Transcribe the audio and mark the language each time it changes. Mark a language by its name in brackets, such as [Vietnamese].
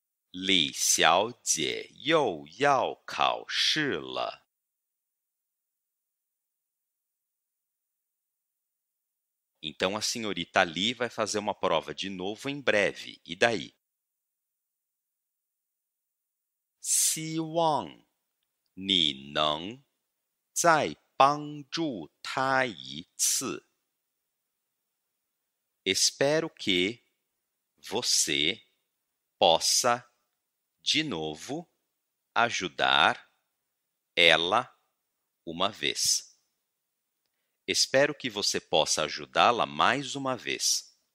[Chinese] 李小姐又要考试了。 [Portuguese] Então, a senhorita Li vai fazer uma prova de novo em breve. E daí? [Chinese] 希望你能再帮助她一次。 [Portuguese] Espero que você possa, de novo, ajudar ela uma vez. Espero que você possa ajudá-la mais uma vez.